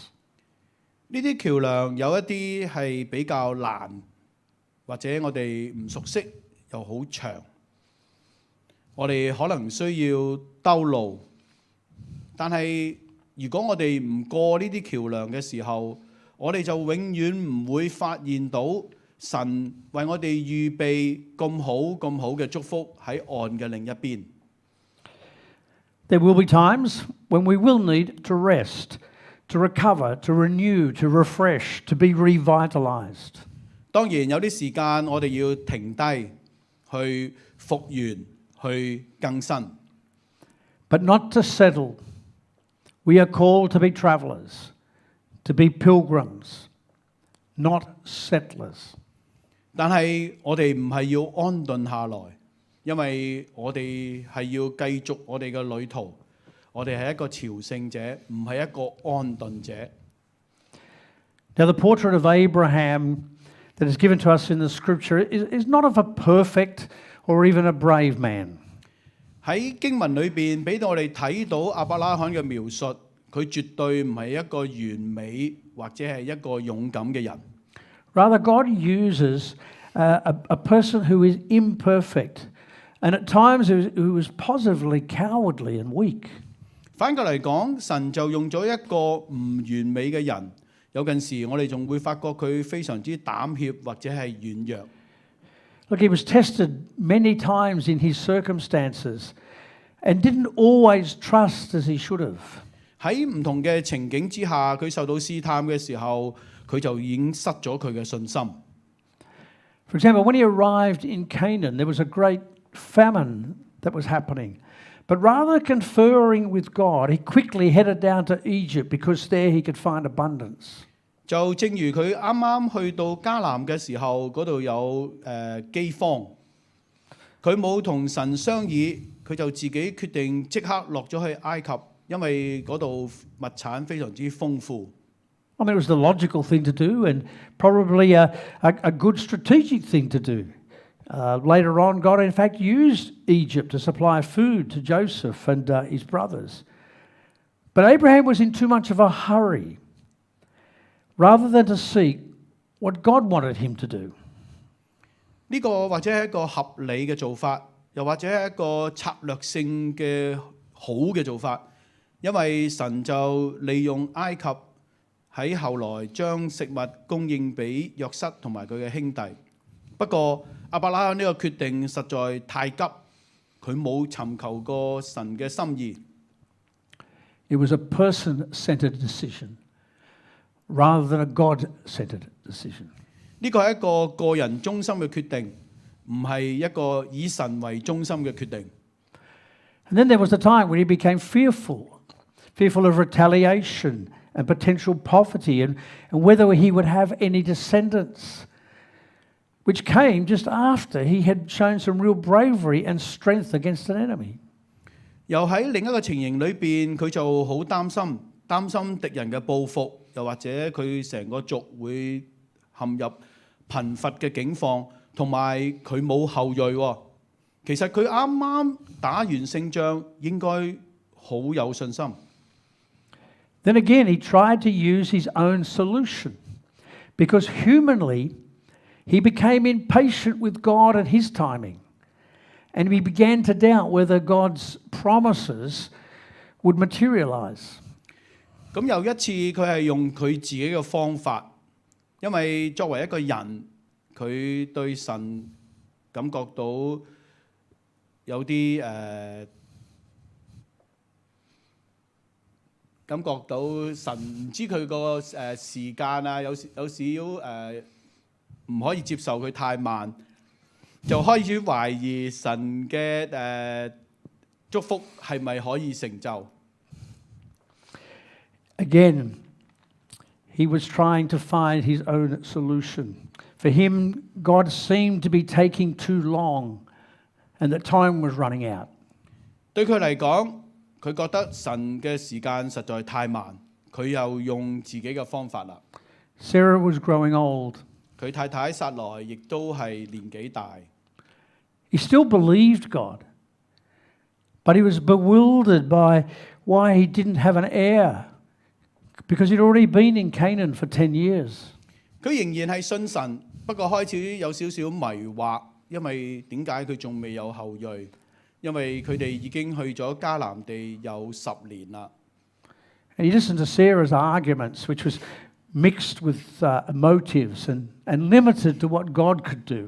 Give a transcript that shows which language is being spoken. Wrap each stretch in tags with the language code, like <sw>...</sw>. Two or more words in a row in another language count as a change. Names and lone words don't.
<yue>呢啲橋梁有一啲係比較難，或者我哋唔熟悉，又好長。我哋可能需要兜路，但係如果我哋唔過呢啲橋梁嘅時候，我哋就永遠唔會發現到神為我哋預備咁好嘅祝福喺岸嘅另一邊。</yue> <en>There will be times when we will need to rest, to recover, to renew, to refresh, to be revitalized.</en> <yue>當然有啲時間我哋要停低去復原、去更新。</yue> <en>But not to settle. We are called to be travelers, to be pilgrims, not settlers.</en> <yue>但係我哋唔係要安頓下來，因為我哋係要繼續我哋嘅旅途。我哋係一個朝聖者，唔係一個安頓者。</yue> <en>Now, the portrait of Abraham that is given to us in the scripture is not of a perfect or even a brave man.</en> <yue>喺經文裏邊俾到我哋睇到亞伯拉罕嘅描述，佢絕對唔係一個完美或者係一個勇敢嘅人。</yue> <en>Rather, God uses a person who is imperfect and at times who is positively cowardly and weak.</en> <yue>反過嚟講，神就用咗一個唔完美嘅人，有陣時我哋仲會發覺佢非常之膽怯或者係軟弱。</yue> <en>Look, he was tested many times in his circumstances and didn't always trust as he should have.</en> <yue>喺唔同嘅情景之下，佢受到試探嘅時候，佢就已經失咗佢嘅信心。</yue> <en>For example, when he arrived in Canaan, there was a great famine that was happening. But rather conferring with God, he quickly headed down to Egypt because there he could find abundance.</en> <yue>就正如佢啱啱去到迦南嘅時候，嗰度有饑荒，佢冇同神商議，佢就自己決定即刻落咗去埃及，因為嗰度物產非常之豐富。</yue> <en>I mean, it was the logical thing to do and probably a good strategic thing to do. Later on, God in fact used Egypt to supply food to Joseph and his brothers. But Abraham was in too much of a hurry, rather than to seek what God wanted him to do.</en> <yue>呢個或者係一個合理嘅做法，又或者係一個策略性嘅好嘅做法，因為神就利用埃及喺後來將食物供應俾約瑟同埋佢嘅兄弟。不過亞伯拉罕呢個決定實在太急，佢冇尋求過神嘅心意。</yue> <en>It was a person-centered decision rather than a God-centered decision.</en> <yue>呢個係一個個人中心嘅決定，唔係一個以神為中心嘅決定。</yue> <en>And then there was a time when he became fearful of retaliation and potential poverty and whether he would have any descendants, which came just after he had shown some real bravery and strength against an enemy.</en> <yue>又喺另一個情形裏邊，佢就好擔心敵人嘅報復，又或者佢成個族會陷入貧乏嘅境況，同埋佢冇後裔喎。其實佢啱啱打完勝仗，應該好有信心。</yue> <en>Then again, he tried to use his own solution because humanly he became impatient with God and his timing. And he began to doubt whether God's promises would materialize.</en> <yue>咁有一次佢係用佢自己嘅方法， 因為作為一個人，佢對神感覺到有啲感覺到神唔知佢個時間啊，有少唔可以接受佢太慢，就開始懷疑神嘅祝福係咪可以成就。</yue> <en>Again, he was trying to find his own solution. For him, God seemed to be taking too long, and that time was running out.</en> <yue>對佢嚟講，佢覺得神嘅時間實在太慢，佢又用自己嘅方法啦。</yue> <en>Sarah was growing old.</en> <yue>佢太太撒萊亦都係年紀大。</yue> <en>He still believed God, but he was bewildered by why he didn't have an heir, because he'd already been in Canaan for 10 years.</en> <yue>佢仍然係信神，不過開始有少少迷惑，因為點解佢仲未有後裔？因為佢哋已經去咗迦南地有10年啦。</yue> <en>And he listened to Sarah's arguments, which was mixed with motives and limited to what God could do.</en>